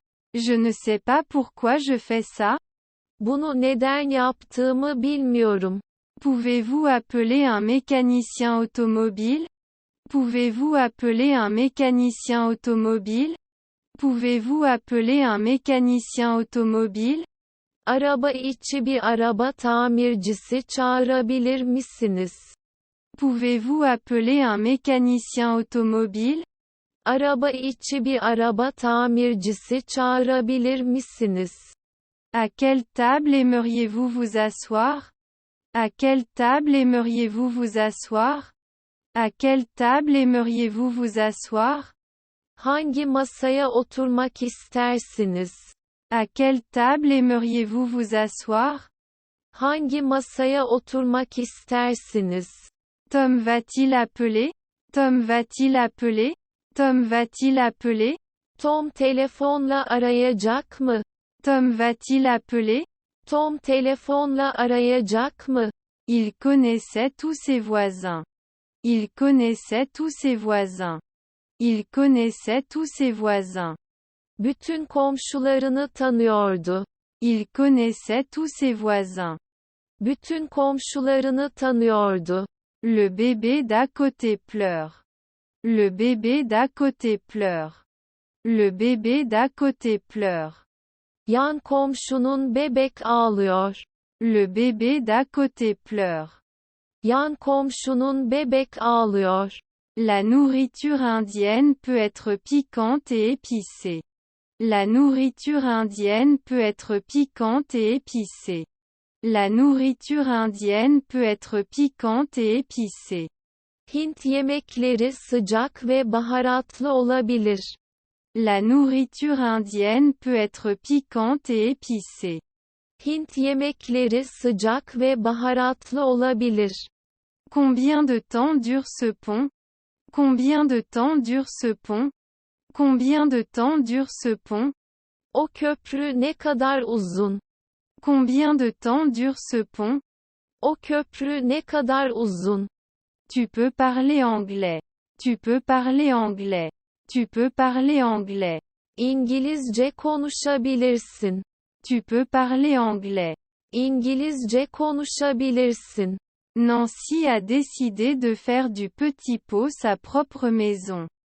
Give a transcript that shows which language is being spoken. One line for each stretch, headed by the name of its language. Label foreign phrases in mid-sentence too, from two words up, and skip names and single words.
French: Je ne sais pas pourquoi je fais ça.
Turkish: Bunu neden yaptığımı bilmiyorum.
French: Pouvez-vous appeler un mécanicien automobile? Pouvez-vous appeler un mécanicien automobile? Pouvez-vous appeler un mécanicien automobile?
Turkish: Araba içi bir araba tamircisi çağırabilir misiniz?
French: Pouvez-vous appeler un mécanicien automobile?
Turkish: Araba içi bir araba tamircisi çağırabilir misiniz?
French: À quelle table aimeriez-vous vous asseoir? À quelle table aimeriez-vous vous asseoir? À quelle table aimeriez-vous vous asseoir?
Turkish: Hangi masaya oturmak istersiniz?
French: À quelle table aimeriez-vous vous asseoir?
Turkish: Hangi masaya oturmak istersiniz?
French: Tom va-t-il appeler? Tom va-t-il appeler? Tom va-t-il appeler?
Turkish: Tom telefonla arayacak mı?
French: Tom va-t-il appeler?
Turkish: Tom telefonla arayacak mı?
French: Il connaissait tous ses voisins. Il connaissait tous ses voisins. Il connaissait tous ses voisins.
Turkish: Bütün komşularını tanıyordu.
French: Il connaissait tous ses voisins.
Turkish: Bütün komşularını tanıyordu.
French: Le bébé d'à côté pleure. Le bébé d'à côté pleure. Le bébé d'à côté pleure.
Turkish: Yan komşunun bebek ağlıyor.
French: Le bébé d'à côté pleure.
Turkish: Yan komşunun bebek ağlıyor.
French: La nourriture indienne peut être piquante et épicée. La nourriture indienne peut être piquante et épicée. La nourriture indienne peut être piquante et épicée.
Turkish: Hint yemekleri sıcak ve baharatlı olabilir.
French: La nourriture indienne peut être piquante et épicée.
Turkish: Hint yemekleri sıcak ve baharatlı olabilir.
French: Combien de temps dure ce pont? Combien de temps dure ce pont? Combien de temps dure ce pont?
Turkish: O köprü ne kadar uzun?
French: Combien de temps dure ce pont?
Turkish: O köprü ne kadar uzun?
French: Tu peux parler anglais. Tu peux parler anglais. Tu peux parler anglais.
Turkish: İngilizce konuşabilirsin.
French: Tu peux parler anglais.
Turkish: İngilizce konuşabilirsin.
French: Nancy a décidé de faire du petit pot sa propre maison.